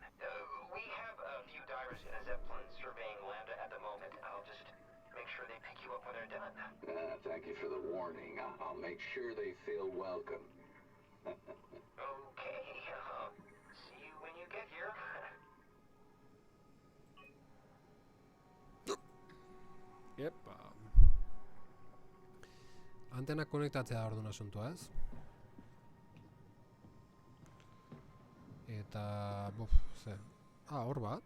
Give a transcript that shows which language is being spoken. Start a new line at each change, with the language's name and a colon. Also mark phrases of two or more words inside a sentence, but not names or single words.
English: We have a few divers in a Zeppelin surveying Lambda at the moment. I'll just make sure they pick you up when they're done. Thank you for the warning. I'll make sure they feel welcome. Okay. See you when you get here.
Basque: Epa. Antena konektatzea da orduan asuntua, ez? Eta... ze... hor bat?